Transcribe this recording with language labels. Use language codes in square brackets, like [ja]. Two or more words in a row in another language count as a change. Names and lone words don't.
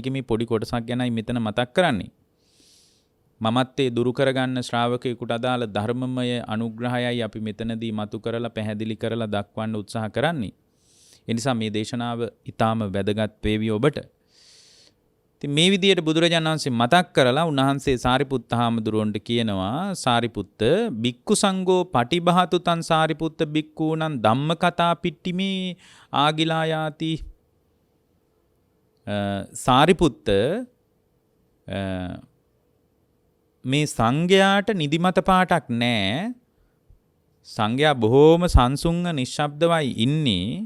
[si] ඒකේ මේ පොඩි කොටසක් ගැනයි මෙතන මතක් කරන්නේ. මමත්තේ දුරු කරගන්න ශ්‍රාවකයෙකුට අදාළ ධර්මමය අනුග්‍රහයයි අපි මෙතනදී මතු කරලා පැහැදිලි කරලා දක්වන්න උත්සාහ කරන්නේ. ඒ නිසා මේ දේශනාව ඊටාම වැදගත් වේවි ඔබට. ඉතින් මේ විදියට බුදුරජාණන් වහන්සේ මතක් කරලා උන්වහන්සේ සාරිපුත්ත හාමුදුරුවන්ට කියනවා [pi] සාරිපුත්ත බික්කු සංඝෝ පටිභාතු තං සාරිපුත්ත බික්කූණං ධම්මකතා පිට්ටිමේ ආගිලායාති. [si] සාරිපුත්ත මේ සංඝයාට නිදිමත පාටක් නැහැ. සංඝයා බොහෝම සංසුන්ව නිශ්ශබ්දවයි ඉන්නේ.